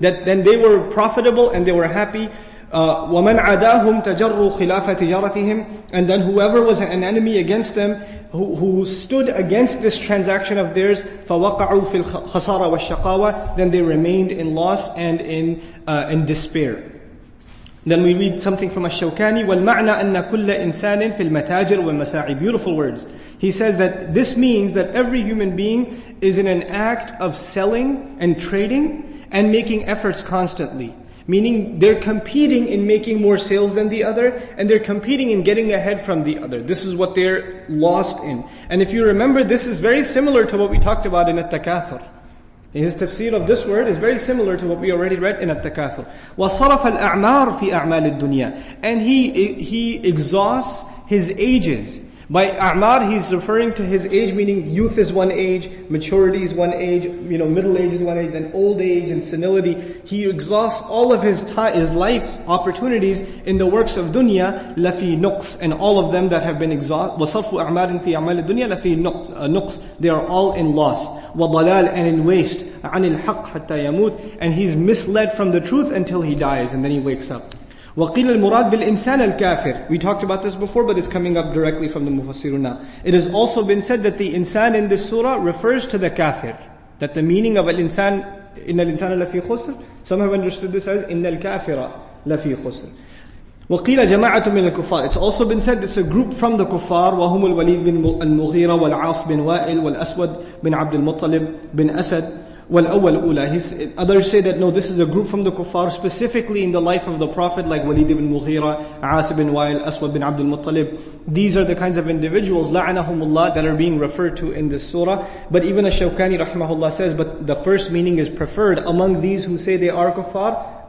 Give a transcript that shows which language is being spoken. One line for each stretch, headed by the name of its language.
English: That then they were profitable and they were happy.
Arabic: وَمَنْ عَدَاهُمْ تَجَرُّوا خِلَافَ تِجَارَتِهِمْ.
English: And then whoever was an enemy against them, who stood against this transaction of theirs,
Arabic: فَوَقَعُوا فِي الْخَسَارَ وَالشَّقَاوَةِ.
English: Then they remained in loss and in despair. Then we read something from Ash-Shawkani,
Arabic: وَالْمَعْنَى أَنَّ كُلَّ إِنسَانٍ فِي الْمَتَاجِرِ وَالْمَسَاعِ.
English: Beautiful words. He says that this means that every human being is in an act of selling and trading and making efforts constantly. Meaning they're competing in making more sales than the other, and they're competing in getting ahead from the other. This is what they're lost in. And if you remember, this is very similar to what we talked about in At-Takathur. His tafsir of this word is very similar to what we already read in At-Takathur.
Arabic: وَصَرَفَ الْأَعْمَارِ فِي أَعْمَالِ الدُّنْيَا.
English: And he exhausts his ages By a'mar, he's referring to his age, meaning youth is one age, maturity is one age, middle age is one age, then old age and senility. He exhausts all of his life's opportunities in the works of dunya,
Arabic: lafi nuqs,
English: and all of them that have been exhausted.
Arabic: وَصَرْفُ أَعْمَارٍ فِي أَعْمَالِ الدُّنْيَا لَفِي nuqs.
English: They are all in loss.
Arabic: وَضَلَالٍ,
English: and in waste.
Arabic: عَنِ الْحَقِّ حَتَّى يَمُوتْ,
English: and he's misled from the truth until he dies, and then he wakes up.
Arabic: وَقِيلَ الْمُرَادْ بِالْإِنسَانِ الْكَافِرِ.
English: We talked about this before, but it's coming up directly from the Mufassirun now. It has also been said that the insan in this surah refers to the kafir. That the meaning of al-insan,
Arabic: إِنَّ الْإِنسَانَ لَفِي خُسْرٍ.
English: Some have understood this as
Arabic: إِنَّ الْكَافِرَ لَفِي خُسْرٍ. وَقِيلَ جَمَاعَةٌ مِنَ الْكُفَّارِ.
English: It's also been said it's a group from the kuffar.
Arabic: وَهُمُ الْوَلِيدْ بن المغيرة والعاص بن وائل والأسود بن عبد المطلب بن أسد. وَالْأَوَّلُ أُولَى.
English: Others say that no, this is a group from the kuffar, specifically in the life of the Prophet, like Walid ibn Mughira, Aas ibn Wa'il, Aswad bin Abdul Muttalib. These are the kinds of individuals, la'anahumullah, that are being referred to in this surah. But even Ash-Shawkani rahimahullah says, but the first meaning is preferred among these who say they are kuffar.